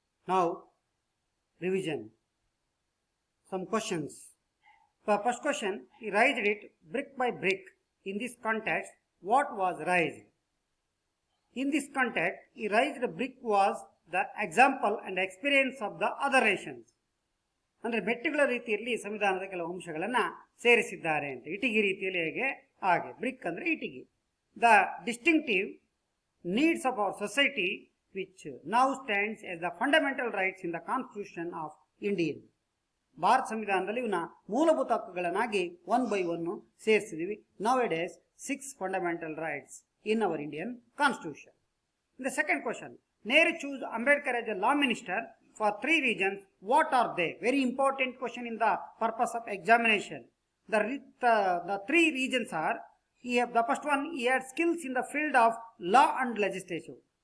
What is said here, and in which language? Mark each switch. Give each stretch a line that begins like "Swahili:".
English: Now revision. Some questions. For first question, he raised it brick by brick. In this context, what was raised? In this context, he raised brick was the example and experience of the other nations.
Kannada: ಅಂದರೆ ಮೆಟ್ಟಿಗಳ ರೀತಿಯಲ್ಲಿ ಸಂವಿಧಾನದ ಕೆಲವು ಅಂಶಗಳನ್ನು ಸೇರಿಸಿದ್ದಾರೆ ಅಂತ. ಇಟಿಗೆ ರೀತಿಯಲ್ಲಿ ಹೇಗೆ ಹಾಗೆ. BRIC ಅಂದರೆ ಇಟಿಗೆ.
English: The distinctive needs of our society which now stands as the fundamental rights in the constitution of Indian.
Kannada: Bharat ಸಂವಿಧಾನದಲ್ಲಿ ಇವನ್ನ ಮೂಲಭೂತ ಹಕ್ಕುಗಳನ್ನಾಗಿ
English: 1 by 1
Kannada: ಸೇರಿಸಿದೀವಿ.
English: Nowadays 6 fundamental rights in our Indian constitution. In the second question, Nehru chose Ambedkar as a law minister for 3 reasons. What are they? Very important question in the purpose of examination. The 3 reasons are, the first one, he had skills in the field of law and legislation.